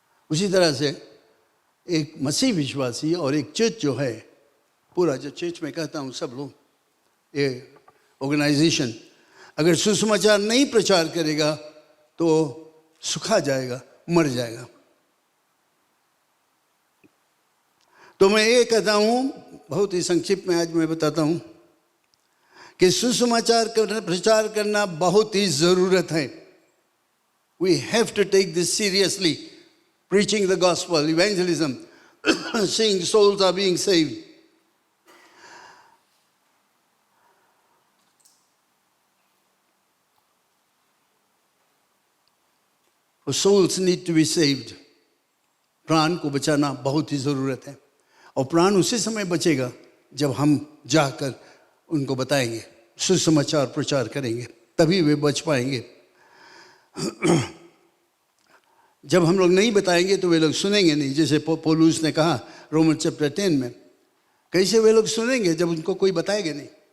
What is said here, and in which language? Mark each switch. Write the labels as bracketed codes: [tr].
[hi] उसी तरह से एक मसीह विश्वासी और एक चर्च जो है, पूरा जो चर्च में कहता हूँ सब लोग, ये ऑर्गेनाइजेशन अगर सुसमाचार नहीं प्रचार करेगा तो सुखा जाएगा, मर जाएगा। तो मैं ये कहता हूँ, बहुत ही संक्षिप्त में आज मैं बताता हूँ कि सुसमाचार प्रचार करना बहुत ही ज़रूरत है। [en] We have to take this seriously. Preaching the gospel, evangelism, seeing souls are being saved. For souls need to be saved. [hi] प्राण को बचाना बहुत ही ज़रूरत है, और प्राण उसी समय बचेगा जब हम जाकर उनको बताएंगे, सुसमाचार प्रचार करेंगे, तभी वे बच पाएंगे। जब हम लोग नहीं बताएंगे तो वे लोग सुनेंगे नहीं। जैसे पौलुस ने कहा रोमन चैप्टर 10 में, कैसे वे लोग सुनेंगे जब उनको कोई बताएगा नहीं?